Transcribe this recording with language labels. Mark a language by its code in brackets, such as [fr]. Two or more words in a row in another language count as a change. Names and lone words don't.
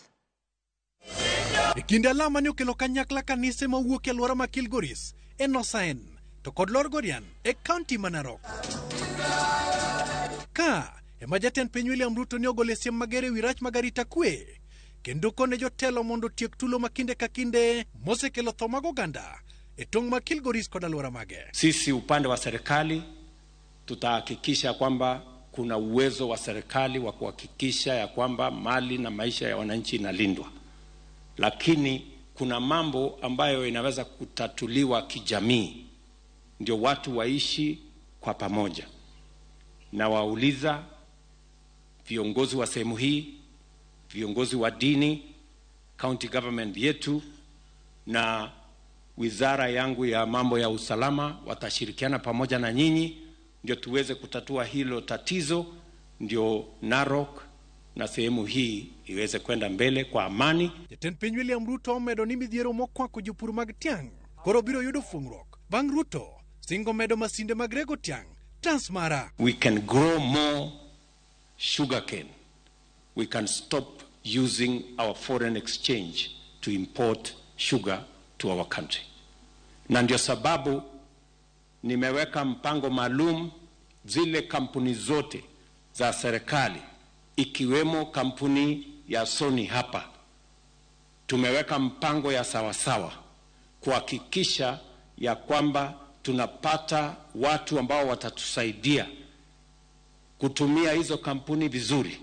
[luo] E kinde alama ne okelo kanyakla kanise mawuok e alwora ma Kilgoris Enosaen to kod Lorgorian e kaunti ma Narok. Ka ema jatend piny William Ruto ne ogolo siem mager ewi rach mag arita kwe kendo kone jotelo mondo tiek tulo makinde ka kinde mosekelo tho mag oganda e tong' ma Kilgoris kod alwora mage. [sw] Sisi upande wa serikali tutahakikisha kwamba kuna uwezo wa serikali wa kuhakikisha ya kwamba mali na maisha ya wananchi inalindwa, lakini kuna mambo ambayo inaweza kutatuliwa kijamii ndio watu waishi kwa pamoja. Na wauliza viongozi wa sehemu hii, viongozi wa dini, [en] county government [sw] yetu na wizara yangu ya mambo ya usalama watashirikiana pamoja na nyinyi ndio tuweze kutatua hilo tatizo, ndio Narok na sehemu hii iweze kwenda mbele kwa amani. [luo] Jatend piny William Ruto omedo ni midhiero mokwako jopur mag tiang' koro biro yudo fungruok. Bang' Ruto singo medo masinde mag rego tiang' Transmara. [en] We can grow more sugarcane. We can stop using our foreign exchange to import sugar to our country. [sw] Na ndio sababu nimeweka mpango maalum zile kampuni zote za serikali ikiwemo kampuni ya Sony hapa. Tumeweka mpango ya sawasawa kuhakikisha ya kwamba tunapata watu ambao watatusaidia kutumia hizo kampuni vizuri.